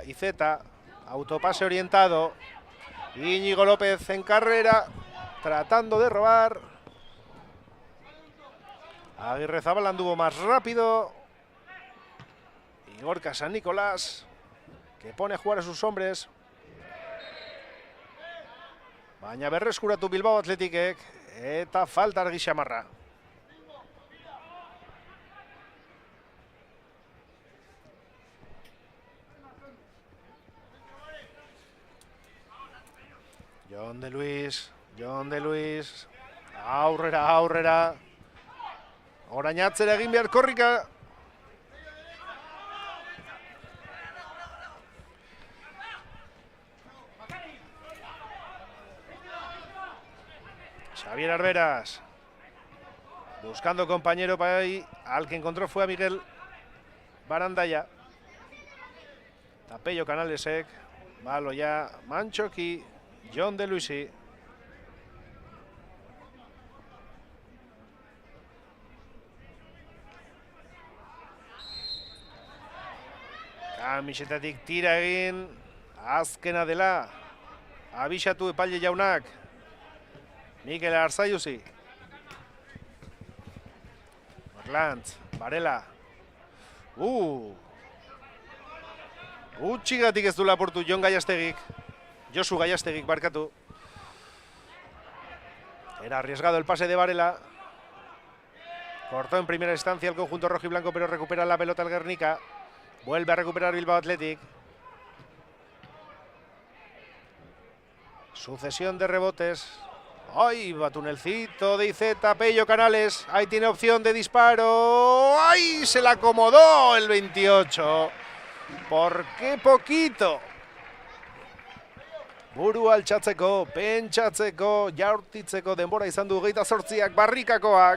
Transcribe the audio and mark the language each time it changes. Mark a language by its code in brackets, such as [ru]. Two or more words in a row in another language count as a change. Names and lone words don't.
[es] Iceta, autopase orientado. Íñigo López en carrera, tratando de robar. Aguirrezabal anduvo más rápido. Y Gorka San Nicolás, que pone a jugar a sus hombres. [eu] Baina berreskuratu Bilbao Athleticek. Eta falta Argi Xamarra. Jon de Luis. Aurrera. Orain atzera egin behar korrika. Xavier Arberas, [es] buscando compañero para ahí. Al que encontró fue a Miguel Barandaya. [eu] Tapello Canalesek. Baloia Manchoki. Jon de Luisi. Kamisetatik tira egin. Azkena dela. Abisatu epaile jaunak. Mikel Arzaiuzi. Orlantz, Varela. Utxigatik ez du laportu Jon Gallastegik. Josu Gallastegik, barkatu. [es] Era arriesgado el pase de Varela. Cortó en primera instancia el conjunto rojo y blanco, pero recupera la pelota el Guernica. Vuelve a recuperar Bilbao Athletic. Sucesión de rebotes. ¡Ay! Va tunelcito de Iceta, Pello Canales. Ahí tiene opción de disparo. ¡Ay! Se la acomodó el 28. ¿Por qué poquito? [eu] Buru altxatzeko, pentsatzeko, jaurtitzeko denbora izan du 28ak barrikakoak.